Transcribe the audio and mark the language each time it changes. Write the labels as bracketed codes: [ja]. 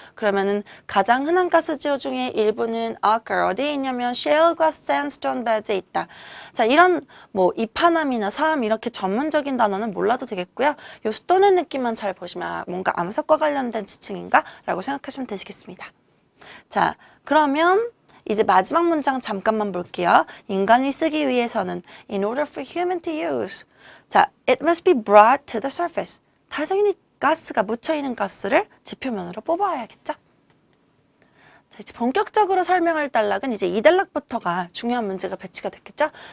[ko] 그러면은 가장 흔한 가스 지역 중에 일부는 어디에 있냐면 [en] shale과 sandstone bed [ko] 에 있다. 자, 이런 뭐 이파남이나 사암 이렇게 전문적인 단어는 몰라도 되겠고요. 요 스톤의 느낌만 잘 보시면 뭔가 암석과 관련된 지층인가? 라고 생각하시면 되시겠습니다. 자, 그러면 이제 마지막 문장 잠깐만 볼게요. 인간이 쓰기 위해서는 [en] in order for human to use. 자, it must be brought to the surface. [ko] 당연히 가스가 묻혀있는 가스를 지표면으로 뽑아야겠죠? 자, 이제 본격적으로 설명할 단락은 이제 이 단락부터가 중요한 문제가 배치가 됐겠죠?